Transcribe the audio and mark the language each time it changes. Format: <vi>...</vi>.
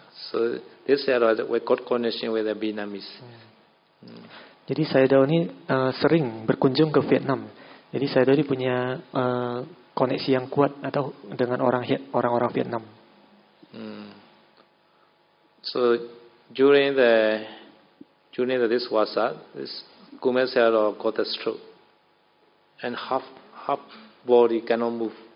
<en>So this Sayadaw we got connection with the Vietnamese.</en> <id>Jadi Sayadaw ini sering berkunjung ke Vietnam. Jadi Sayadaw ini punya koneksi yang kuat atau dengan orang-orang Vietnam.</id> <en>So during this wasa, this Kumen Sayadaw got a stroke, and half body cannot move.</en>